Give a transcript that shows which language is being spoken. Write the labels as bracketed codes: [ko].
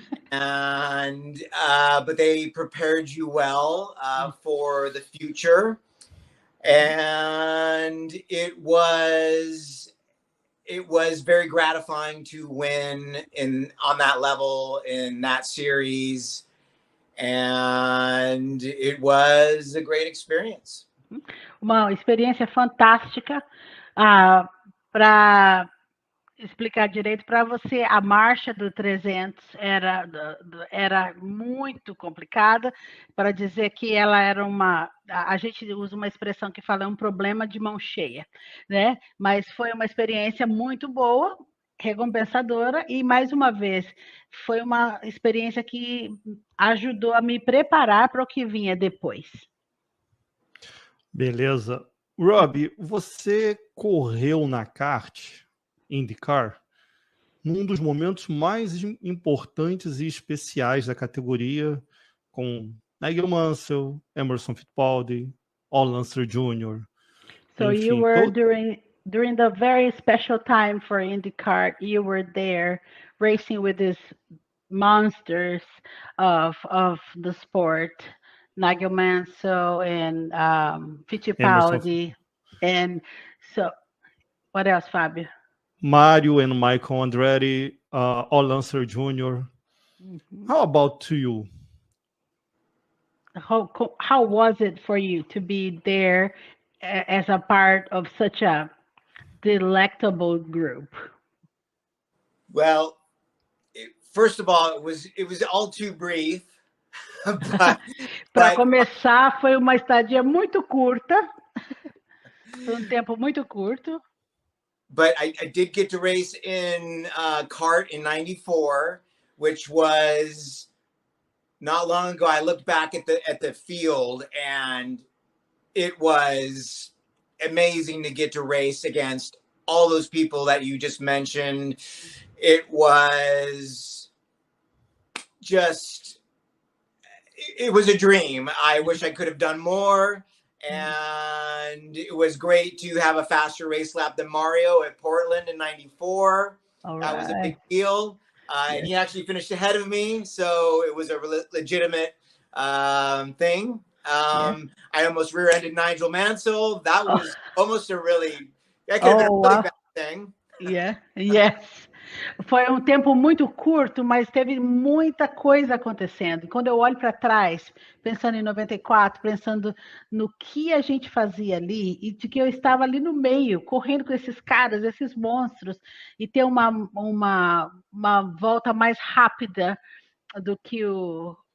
[en] and but they prepared you well for the future, and it was very gratifying to win on that level in that series. And it was a great experience. [pt] Uma experiência fantástica. Para explicar direito para você, a marcha do 300 era muito complicada, para dizer que ela era a gente usa uma expressão que fala um problema de mão cheia, né? Mas foi uma experiência muito boa, recompensadora, e mais uma vez foi uma experiência que ajudou a me preparar para o que vinha depois. Beleza. Robbie, você correu na kart IndyCar num dos momentos mais importantes e especiais da categoria, com Nigel Mansell, Emerson Fittipaldi, Al Unser Jr. [en] So [pt] enfim, [en] you were during the very special time for IndyCar, you were there racing with these monsters of the sport, Nigel Mansell and Fittipaldi, and so what else, Fabio? Mario and Michael Andretti, Al Unser Jr. Mm-hmm. How about to you? How was it for you to be there as a part of such a delectable group? Well, first of all, it was all too brief. [pt] Para começar, foi uma estadia muito curta. Foi tempo muito curto. [en] But I did get to race in kart in '94, which was not long ago. I looked back at the field, and it was amazing to get to race against all those people that you just mentioned. It was it was a dream. I wish I could have done more. And it was great to have a faster race lap than Mario at Portland in '94. Right. That was a big deal. Yes. And he actually finished ahead of me. So it was a legitimate thing. I almost rear-ended Nigel Mansell. That was almost I could have been a really bad thing. Yeah, yes. [pt] Foi tempo muito curto, mas teve muita coisa acontecendo. Quando eu olho para trás, pensando em 94, pensando no que a gente fazia ali, e de que eu estava ali no meio, correndo com esses caras, esses monstros, e ter uma volta mais rápida do que o